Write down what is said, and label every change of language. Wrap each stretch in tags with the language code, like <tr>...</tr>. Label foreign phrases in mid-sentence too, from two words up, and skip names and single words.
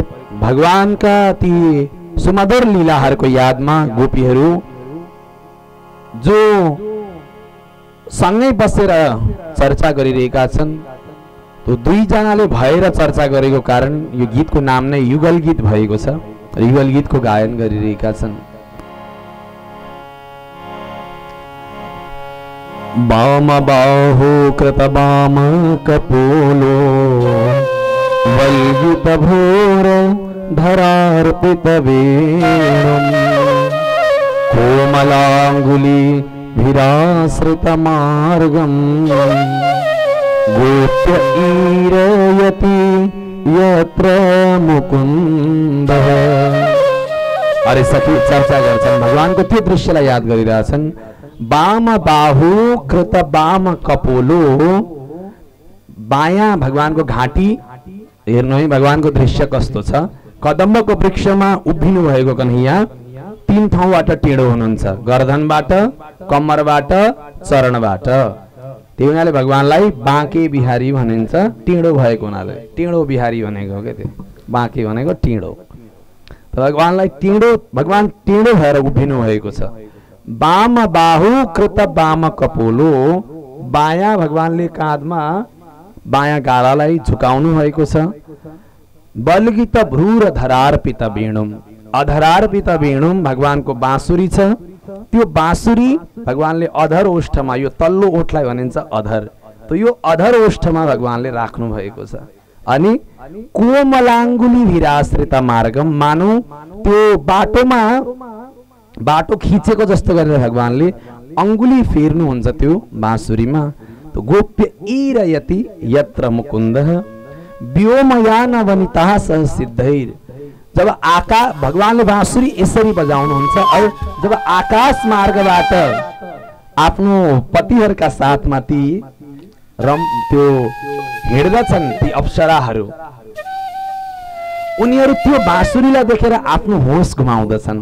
<ne>भगवानका ती सुमधुर लीलाहरूको यादमा गोपीहरू जो सँगै बसेर चर्चा गरिरहेका छन्, त्यो दुईजनाले भएर चर्चा गरेको कारण यो गीतको नाम नै युगल गीत भएको छ। युगल गीतको गायन गरिरहेका छन्।</ne> <sa>वाम बाहु कृत वाम कपोलो वल्गित भोर धरार्पित वेणुं कोमलांगुली भिराश्रित मार्गं गोप्य ईरयति यत्र मुकुन्दः।</sa> <ne>अरे सखी चर्चा गर्छन्, भगवानको त्यो दृश्यलाई याद गरिरहेछन्।</ne> <sa>वाम बाहु कृत वाम कपोलो,</sa> <ne>बायाँ भगवानको घाँटी हेर्नु है, भगवानको दृश्य कस्तो छ। कदम्बको वृक्षमा उभिनु भएको कन्हैया तीन ठाउँबाट टेढो हुनुहुन्छ, गर्दनबाट, कम्मरबाट, चरणबाट। त्यही हुनाले भगवानलाई बाँके बिहारी भनिन्छ, टेढो भएको हुनाले। टेढो बिहारी भनेको के त्यो, बाँके भनेको टेढो। भगवानलाई टेढो, भगवान टेढो भएर उभिनु भएको छ।</ne> <sa>वाम बाहु कृत वाम कपोलो,</sa> <ne>बायाँ भगवानले काँधमा बायाँ गालालाई झुकाउनु भएको छ।</ne> <sa>बल्गित भ्रूर धरार्पित वेणुम, अधरार्पित वेणुम</sa> <ne>भगवानको बाँसुरी छ। त्यो बाँसुरी भगवानले अधर ओष्ठमा, यो तल्लो ओठलाई भनिन्छ अधर, तो यो अधर ओष्ठमा भगवानले राख्नु भएको छ। अनि</ne> <sa>कोमलांगुली भिराश्रित मार्गम,</sa> <ne>मानौ त्यो बाटोमा बाटो खिचेको जस्तो गरेर भगवानले अंगुली फेर्नुहुन्छ त्यो बाँसुरीमा।</ne> <sa>तो गोप्य ईरयति यत्र मुकुन्दः व्योमयान वनिता सह सिद्धैर।</sa> <ne>जब आकाश, भगवानले बाँसुरी यसरी बजाउनुहुन्छ और जब आकाश मार्गबाट आफ्नो पतिहरूका साथमा ती त्यो हिँड्दछन् ती अप्सराहरू, उनीहरू त्यो बाँसुरीलाई देखेर आफ्नो होस गुमाउँदछन्।</ne>